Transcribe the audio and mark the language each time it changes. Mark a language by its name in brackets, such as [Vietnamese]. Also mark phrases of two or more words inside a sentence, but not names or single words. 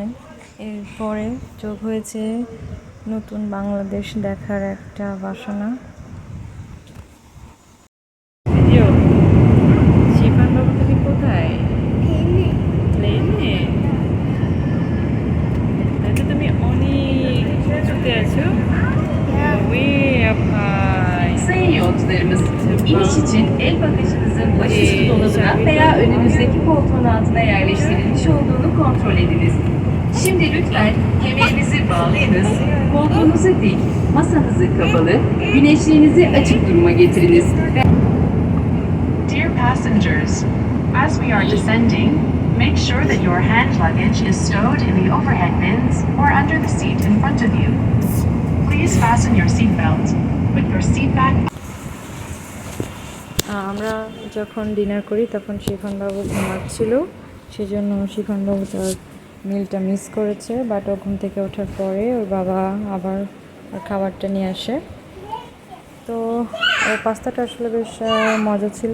[Bangla] এরপরে যোগ হয়েছে নতুন বাংলাদেশ দেখার একটা বাসনা। শিফান বাবু তুমি কোথায়? প্লেনে? তাহলে তুমি অনেক উঁচুতে আছো। [Turkish] Sayın yolcularımız, iniş için el bagajınızın başüstü dolabına veya önünüzdeki koltuğun altına yerleştirilmiş olduğunu kontrol ediniz. Şimdi lütfen kemerinizi bağlayınız, koltuğunuzu dik, masanızı kapalı, güneşliğinizi açık duruma getiriniz. [English] Dear passengers, as we are descending, make sure that your hand luggage is stowed in the overhead bins or under the seat in front of you. Please fasten your seatbelt. Put your seat back. [Bangla] আমরা যখন ডিনার করি তখন শিফানবাবু ঘুমাচ্ছিল, সেজন্য শিফানবাবু তার মিলটা মিস করেছে। বাট ও ঘুম থেকে ওঠার পরে ওর বাবা আবার ওর খাবারটা নিয়ে আসে। তো ওর পাস্তাটা আসলে বেশ মজা ছিল।